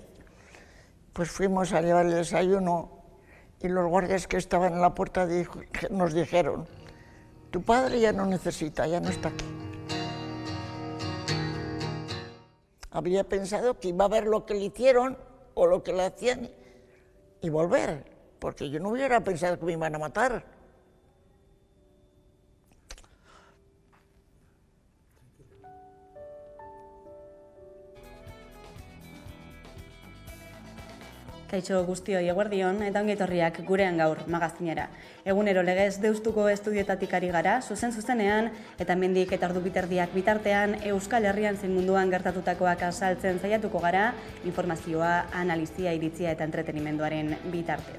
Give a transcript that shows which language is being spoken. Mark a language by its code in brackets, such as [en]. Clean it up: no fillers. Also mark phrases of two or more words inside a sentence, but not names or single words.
[es] Pues fuimos a llevar el desayuno y los guardias que estaban en la puerta nos dijeron, tu padre ya no necesita, ya no está aquí. Habría pensado que iba a ver lo que le hicieron o lo que le hacían y volver, porque yo no hubiera pensado que me iban a matar. [eu] Kaixo guztioi eguerdion eta ongi etorriak gurean gaur magazinera. Egunero legez deustuko estudietatik ari gara, zuzenean eta hemendik eta ordu biterdiak bitartean Euskal Herrian zein munduan gertatutakoak azaltzen saiatuko gara, informazioa, analizia, iritzia eta entretenimenduaren bitartez.